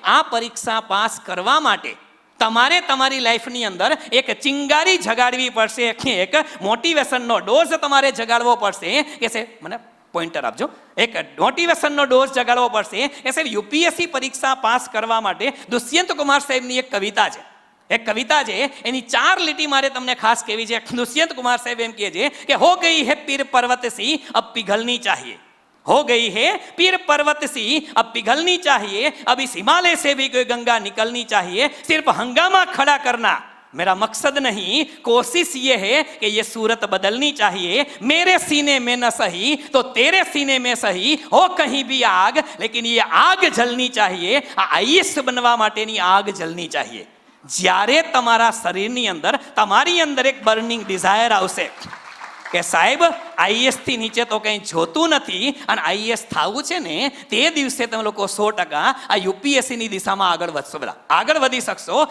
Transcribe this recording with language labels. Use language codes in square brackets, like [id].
[gu] આ પરીક્ષા પાસ કરવા માટે તમારે તમારી લાઈફની અંદર એક ચિંગારી જગાડવી પડશે, એક મોટિવેશનનો ડોઝ તમારે જગાડવો પડશે. કે સાહેબ મને પોઈન્ટર આપજો. એક મોટિવેશનનો ડોઝ જગાડવો પડશે. એ સાહેબ UPSC પરીક્ષા પાસ કરવા માટે દુષ્યંત કુમાર સાહેબની એક કવિતા છે. એની 4 લીટી મારે તમને ખાસ કહેવી છે. દુષ્યંત કુમાર સાહેબ એમ કહે છે કે [hi] હો ગઈ હે પીર પર્વત સી અબ पिघलनी चाहिए, हो गई है पीर पर्वत सी अब पिघलनी चाहिए, अब इस हिमालय से भी कोई गंगा निकलनी चाहिए, सिर्फ हंगामा खड़ा करना मेरा मकसद नहीं, कोशिश ये है कि ये सूरत बदलनी चाहिए, मेरे सीने में न सही तो तेरे सीने में सही हो कहीं भी आग, लेकिन ये आग जलनी चाहिए. [gu] આ IAS બનવા માટેની આગ [hi] જલની चाहिए. [gu] જ્યારે તમારા શરીરની અંદર તમારી અંદર એક બર્નિંગ ડિઝાયર આવશે કે સાહેબ IAS થી નીચે તો કંઈ જોતું નથી અને IAS થવું છે ને, તે દિવસે તમે લોકો 100% આ UPSC ની દિશામાં આગળ વધી શકશો.